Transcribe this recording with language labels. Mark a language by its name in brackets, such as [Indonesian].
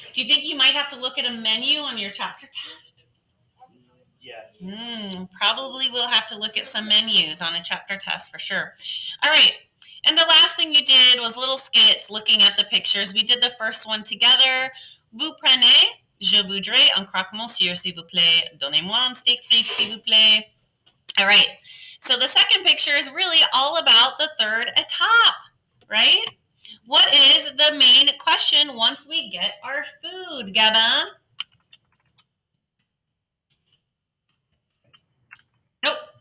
[English] Do you think you might have to look at a menu on your chapter test? Yes. Probably we'll have to look at some menus on a chapter test for sure. All right. And the last thing you did was little skits looking at the pictures. We did the first one together. [French] Vous prenez, je voudrais un croque-monsieur, s'il vous plaît. Donnez-moi un steak frites, s'il vous plaît. [English] All right. So the second picture is really all about the third étape, right? What is the main question once we get our food, Gabin? Nope.